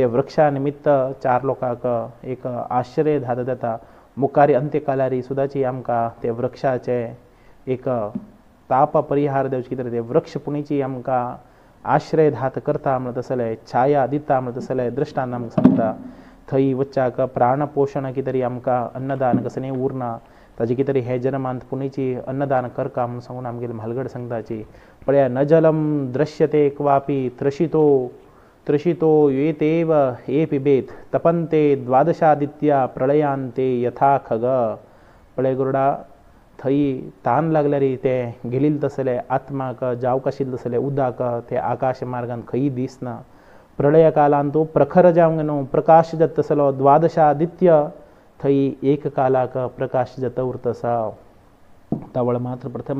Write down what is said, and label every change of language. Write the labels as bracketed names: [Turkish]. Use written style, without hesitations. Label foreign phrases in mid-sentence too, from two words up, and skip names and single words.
[Konkani] वृक्षा निमित्त चार लोकांक एक आश्रय धाद जाता मुखारी अंत्यकालारी सुद्दाची आमकां ते वृक्षाचे एक ताप परिहार देवची कितें ते वृक्ष पुणीची आमकां आश्रय धात करता म्हणत आसले छाया दिता म्हणत आसले दृश्टांत आमकां सांगता थंय वच्चाक प्राण पोशण कितें तरी आमकां अन्नदान कसलें उरना ताजे कितें तरी हे जन्मांत पुणीची अन्नदान करका म्हणून सांगून आमगेली म्हालगड सांगताची पळया [Sanskrit] न जलम दृश्यते क्वापि त्रशितो येतेव ये पिबेत तपन्ते द्वादशादित्या प्रलयांते यथा खग [Konkani] पळय गुरुडा थंय तान लागल्यार ते गेलील तसले आत्माक जावक आशिल्ले तसले उदक ते आकाश मार्गान खंय दिसना प्रलय कालांत तूं प्रखर जावंक न्हू प्रकाश जाता तसलो द्वादशादित्य थंय एक कालाक प्रकाश जाता उरता आसा तावळ मात्र प्रथम